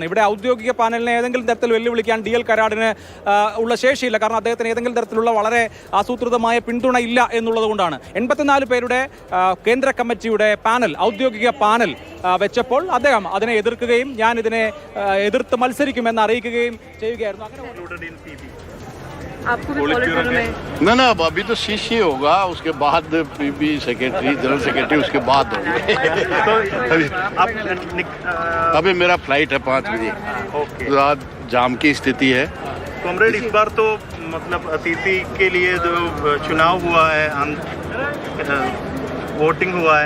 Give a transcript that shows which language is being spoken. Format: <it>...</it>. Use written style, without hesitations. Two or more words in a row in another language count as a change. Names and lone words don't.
<ml>ഇവിടെ ഔദ്യോഗിക പാനലിനെ ഏതെങ്കിലും തരത്തിൽ വെല്ലുവിളിക്കാൻ DL കരാടിന് ഉള്ള ശേഷിയില്ല. കാരണം അദ്ദേഹത്തിന് ഏതെങ്കിലും തരത്തിലുള്ള വളരെ ആസൂത്രിതമായ പിന്തുണ ഇല്ല എന്നുള്ളത് കൊണ്ടാണ്. 84 പേരുടെ കേന്ദ്ര കമ്മിറ്റിയുടെ പാനൽ, ഔദ്യോഗിക പാനൽ വെച്ചപ്പോൾ അദ്ദേഹം അതിനെ എതിർക്കുകയും ഞാൻ ഇതിനെ എതിർത്ത് മത്സരിക്കുമെന്ന് അറിയിക്കുകയും ചെയ്യുകയായിരുന്നു.</ml> <hi>ना ना, अभी तो CC होगा, उसके बाद</hi> <en>PB secretary, general secretary</en> <hi>उसके बाद होंगे। अभी मेरा फ्लाइट है 5 बजे, रात जाम की स्थिति है। कॉमरेड, इस बार तो मतलब अतिथि के लिए जो चुनाव हुआ है, वोटिंग हुआ है,</hi>